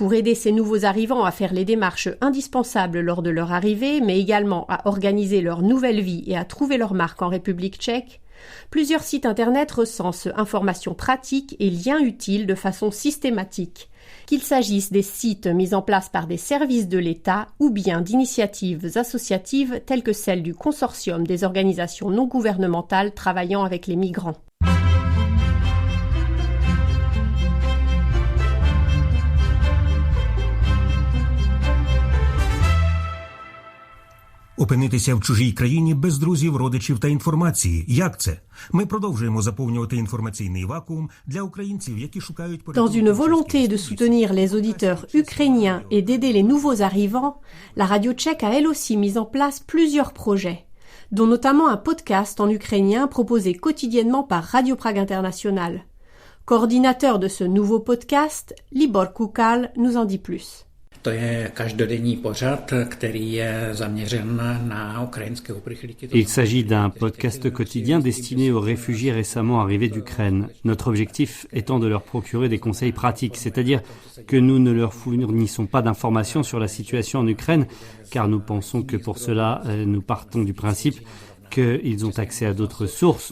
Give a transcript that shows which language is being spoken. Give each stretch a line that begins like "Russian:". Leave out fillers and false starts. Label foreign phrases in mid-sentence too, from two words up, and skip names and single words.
French: Pour aider ces nouveaux arrivants à faire les démarches indispensables lors de leur arrivée, mais également à organiser leur nouvelle vie et à trouver leur marque en République tchèque, plusieurs sites internet recensent informations pratiques et liens utiles de façon systématique, qu'il s'agisse des sites mis en place par des services de l'État ou bien d'initiatives associatives telles que celle du consortium des organisations non gouvernementales travaillant avec les migrants.
Ukrainian: Опинитися в чужій країні без друзів, родичів та інформації. Як це? Ми продовжуємо заповнювати інформаційний вакуум для українців, які шукають
French: Dans une volonté de soutenir les auditeurs ukrainiens et d'aider les nouveaux arrivants, la radio tchèque a elle aussi mis en place plusieurs projets, dont notamment un podcast en ukrainien proposé quotidiennement par Radio Prague International. Coordinateur de ce nouveau podcast, Libor Kukal nous en dit plus.
Czech: To je každodenní pořad, který je zaměřen na ukrajinské uprchlíky.
French: Il s'agit d'un podcast quotidien destiné aux réfugiés récemment arrivés d'Ukraine. Notre objectif étant de leur procurer des conseils pratiques, c'est-à-dire que nous ne leur fournissons pas d'informations sur la situation en Ukraine, car nous pensons que pour cela, nous partons du principe qu'ils ont accès à d'autres sources.